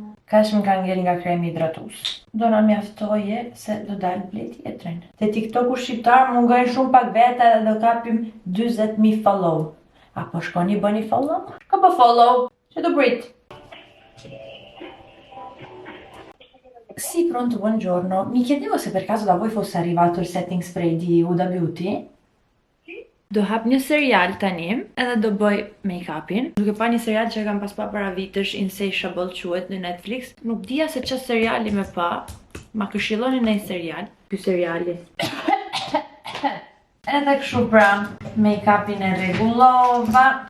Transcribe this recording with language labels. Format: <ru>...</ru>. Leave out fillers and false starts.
<sq>Kaç më ka ngel nga kremi hidratus. Do na mjaftoje se do dalë ble tjetrin. Te TikToku shqiptar mungojnë shumë pak veta dhe do kapim 40.000 follow. Apo shkoni bëni follow? Shko bë follow, që do brit.</sq> <it>Sì, pronto, buongiorno. Mi chiedevo se per caso da voi fosse arrivato il setting spray di Huda Beauty?</it> <sq>Do hap një serial tani, edhe do bëj make-upin. Duke pa një serial që e kam pas pa para vitesh, Insatiable quhet në Netflix. Nuk dija se ç'është seriali me pa. Ma këshilloni në një serial. Ky seriali. Edhe kështu pra, make-upin e rregullova.</sq>